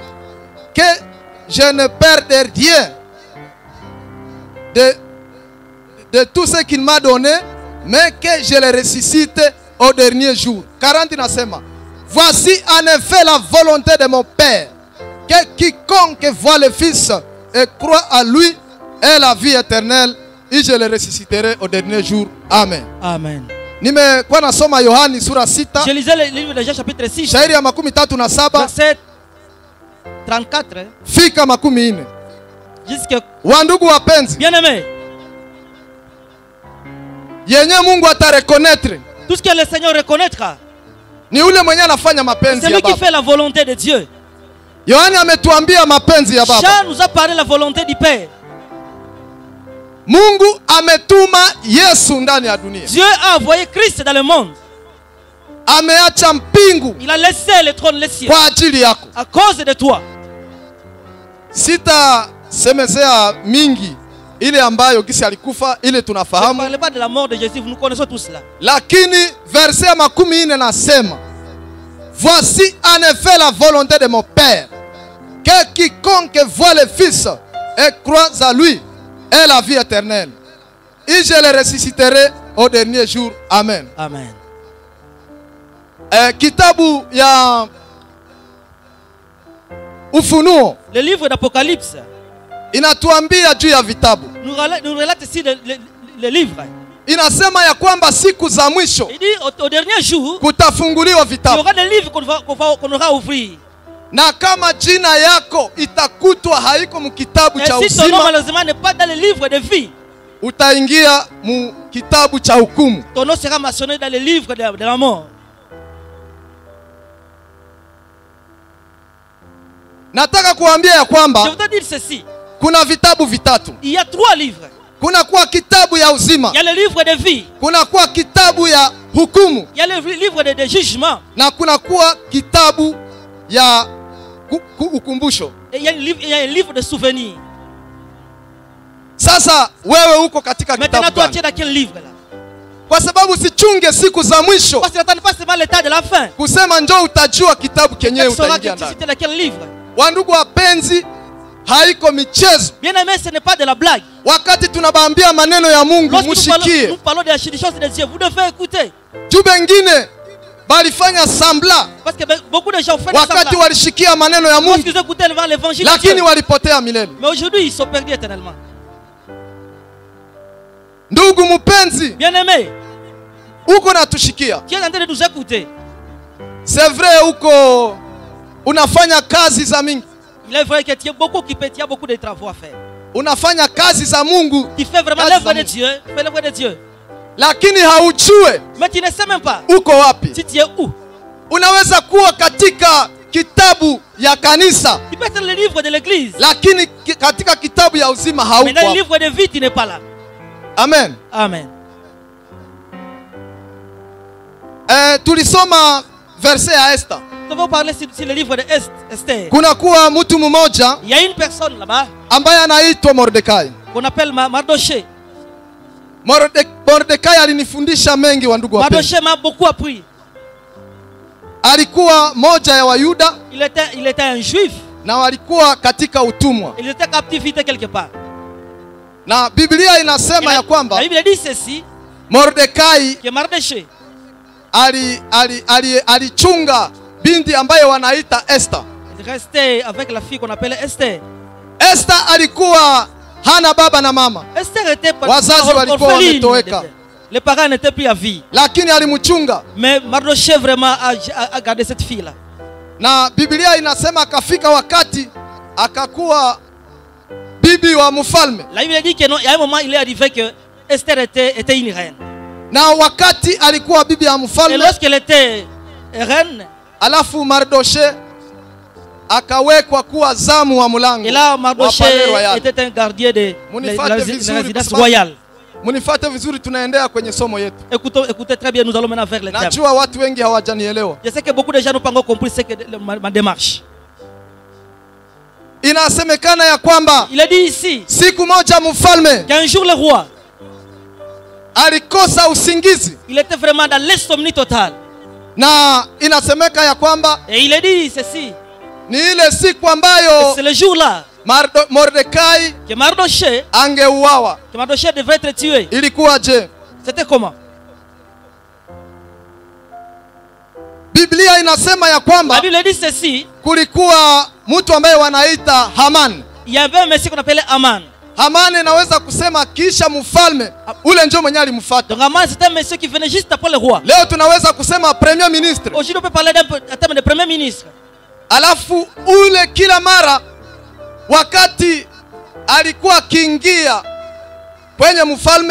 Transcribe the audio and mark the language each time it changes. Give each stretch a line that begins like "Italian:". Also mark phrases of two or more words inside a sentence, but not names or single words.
French: Que je ne perde rien de tout ce qu'il m'a donné, mais que je le ressuscite au dernier jour.
Swahili: 40 nasema.
French: Voici en effet la volonté de mon Père, que quiconque voit le Fils et croit à lui ait la vie éternelle, et je le ressusciterai au dernier jour. Amen. Amen.
Swahili: Nimekuwa nasoma Yohani sura 6.
French: Je lisais le livre de Jean chapitre 6.
Swahili: Shairi ya 37
French: Verset 34
Swahili: fika 40.
French: jusqu'à...
Swahili: Wandugu wapenzi,
French: Bien-aimé,
Swahili: yenye Mungu atareconnaître
French: tout ce que le Seigneur reconnaîtra,
Swahili: ni ule mwenye anafanya mapenzi
French: c'est
Swahili: ya
French: lui qui
Swahili: Baba.
French: fait la volonté de Dieu.
Swahili: Yohani ametuambia mapenzi ya Baba.
French: Jean nous a parlé de la volonté du Père.
Swahili: Mungu ametuma Yesu ndani ya dunia.
French: Dieu a envoyé Christ dans le monde.
Swahili: Ameacha mpingu
French: Il a laissé le trône, les cieux,
Swahili: kwa ajili yako.
French: à cause de toi.
Swahili: Sitasemezea mingi ile ambayo kisi alikufa ile
French: Je ne
Swahili: tunafahamu,
French: parle pas de la mort de Jésus, nous connaissons tous cela.
Swahili: lakini verse ya 40 nasema,
French: voici en effet la volonté de mon Père, que quiconque voit le Fils et croit à lui ait la vie éternelle, et je le ressusciterai au dernier jour. Amen. Amen.
Swahili: Kitabu ya Ufunuo
French: Le livre d'Apocalypse
Swahili: inatuambia juu ya vitabu.
French: nous relate ici le livre.
Swahili: Inasema ya kwamba siku za mwisho
French: Il dit au dernier jour,
Swahili: kutafunguliwa
French: il y
Swahili: vitabu,
French: aura des livres qu'on aura ouvrir.
Swahili: na kama jina yako itakutwa haiko mu kitabu cha
French: Et si ton nom
Swahili: uzima,
French: malheureusement n'est pas dans le livre de vie,
Swahili: utaingia mu kitabu cha hukumu.
French: ton nom sera mentionné dans le livre de la mort.
Swahili: Nataka kuambia ya
French: Je
Swahili: kwamba
French: voudrais dire ceci.
Swahili: kuna vitabu vitatu.
French: Il y a 3 livres.
Swahili: Kuna kuwa kitabu ya uzima,
French: Il y a le livre de vie,
Swahili: kuna kuwa kitabu ya hukumu,
French: il y a le livre de jugement,
Swahili: na kuna kuwa kitabu ya ukumbusho.
French: et il y a un livre de souvenirs.
Swahili: Sasa wewe uko katika
French: Maintenant,
Swahili: kitabu
French: toi, tu es
Swahili: gani?
French: dans quel livre là?
Swahili: Kwa sababu sichunge siku za mwisho
French: Parce que n'attends pas seulement l'état de la fin.
Swahili: kusema njoo utajua kitabu kenyewe
French: Tu sauras que
Swahili: utaingia
French: tu
Swahili: ndani.
French: étais dans quel livre.
Swahili: Wandugu wapenzi, haiko michezo.
French: Bien aimé, ce n'est pas de la blague.
Swahili: Wakati tunabaambia maneno ya Mungu
French: Lorsque nous
Swahili: mushikie.
French: parlons des choses de Dieu, vous devez écouter.
Swahili: Juu bengine balifanya sambla
French: Parce que beaucoup de gens font des
Swahili: wakati
French: semblables.
Swahili: walishikia maneno ya Mungu,
French: Lorsqu'ils écoutaient devant l'évangile de
Swahili: lakini
French: Dieu.
Swahili: walipotea milele.
French: Mais aujourd'hui, ils sont perdus éternellement.
Swahili: Ndugu mpenzi,
French: Bien aimé,
Swahili: uko natushikia.
French: tu es en train de nous écouter. C'est vrai
Swahili: uko unafanya kazi za mingi.
French: Il est vrai que tu es beaucoup occupé, tu as beaucoup de travaux à faire.
Swahili: Unafanya kazi za Mungu,
French: Tu fais vraiment
Swahili: Kazi
French: l'œuvre
Swahili: za
French: de
Swahili: Mungu.
French: Dieu. Tu fais l'œuvre de Dieu.
Swahili: lakini haujue
French: Mais tu ne sais même pas
Swahili: uko wapi.
French: si tu es où.
Swahili: Unaweza kuwa katika kitabu ya kanisa,
French: Tu peux être le livre de l'église.
Swahili: lakini katika kitabu ya uzima
French: Mais
Swahili: hauko
French: dans le
Swahili: hapo.
French: livre de vie, tu n'es pas là. Amen. Amen.
Swahili: Tulisoma verse ya Esther.
French: Nous devons parler sur le livre de Esther.
Swahili: Kuna kuwa mtu mmoja
French: Il y a une personne là-bas
Swahili: ambaye anaitwa Mordekai.
French: qu'on appelle Mardoché.
Swahili: Mordekai alinifundisha mengi wa ndugu wapenzi.
French: Mardoché m'a beaucoup appris.
Swahili: Alikuwa moja ya Wayuda
French: Il était un juif.
Swahili: na walikuwa katika utumwa,
French: Il était captivité quelque part.
Swahili: na Biblia inasema ya
French: La
Swahili: kwamba
French: Bible dit ceci, Mordekai que Mardoché
Swahili: alichunga binti ambaye wanaita Esther.
French: il restait avec la fille qu'on appelle Esther.
Swahili: Esther alikuwa hana baba na mama,
French: Esther était
Swahili: Wazazi walikuwa
French: orpheline.
Swahili: wametoweka.
French: Les parents n'étaient plus à vie.
Swahili: lakini alimchunga,
French: Mais Mardoché vraiment a gardé cette fille-là.
Swahili: na Biblia inasema akafika wakati akakuwa bibi wa mfalme.
French: La Bible dit qu'il y a un moment, il est arrivé que Esther était une reine.
Swahili: Na wakati alikuwa bibi ya
French: Et
Swahili: mfalme,
French: lorsqu'elle était reine,
Swahili: alafu Mardoche akawekwa kuwa zamu wa mulango.
French: et là
Swahili: wa
French: Mardoché palais royal. était un gardien de
Swahili: Munifate
French: la
Swahili: vizuri
French: résidence
Swahili: kwa sababu-
French: royale.
Swahili: Munifate vizuri, tunaendea kwenye somo yetu.
French: Écoutez très bien, nous allons maintenant vers les thèmes.
Swahili: Najua watu wengi hawajanielewa.
French: Je sais que beaucoup de gens n'ont pas encore compris ce que ma démarche.
Swahili: Inasemekana ya kwamba
French: Il a dit ici
Swahili: siku moja mfalme
French: qu'un jour le roi,
Swahili: alikosa usingizi,
French: il était vraiment dans l'insomnie totale.
Swahili: na inasemeka ya kwamba
French: Et il a dit ceci,
Swahili: ni ile siku
French: que
Swahili: ambayo
French: c'est le jour-là Mordekai que Mardoché
Swahili: angeuawa.
French: devait être tué.
Swahili: Ilikuwa je?
French: C'était comment?
Swahili: Biblia inasema ya
French: La
Swahili: kwamba
French: Bible dit ceci,
Swahili: kulikuwa mtu ambaye wanaita Haman.
French: il y avait un monsieur qu'on appelait Aman.
Swahili: Haman inaweza kusema kisha mfalme ule ndio mwenye alimfuata.
French: Donc Aman, c'était un monsieur qui venait juste après le roi.
Swahili: Leo tunaweza kusema
French: premier ministre. Aujourd'hui, on peut parler d'un terme de premier ministre.
Swahili: Alafu ule kila mara wakati alikuwa akiingia kwenye mfalme,